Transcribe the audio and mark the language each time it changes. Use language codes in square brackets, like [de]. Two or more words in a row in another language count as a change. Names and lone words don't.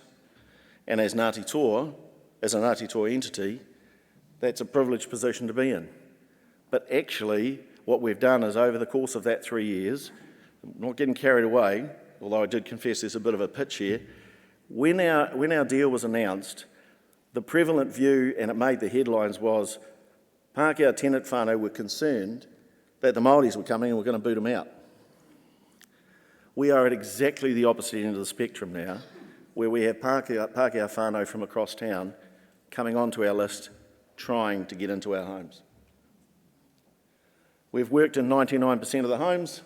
[en] And as Ngāti Toa, as a Ngāti Toa entity, that's a privileged position to be in. But actually, what we've done is over the course of that 3 years, not getting carried away, although I did confess there's a bit of a pitch here, when our deal was announced, the prevalent view, and it made the headlines, was Pākehā tenant whānau were concerned that the Māoris were coming and were going to boot them out. We are at exactly the opposite end of the spectrum now, where we have [mi] Pākehā whānau [en] from across town coming onto our list, trying to get into our homes. We've worked in 99% of the homes.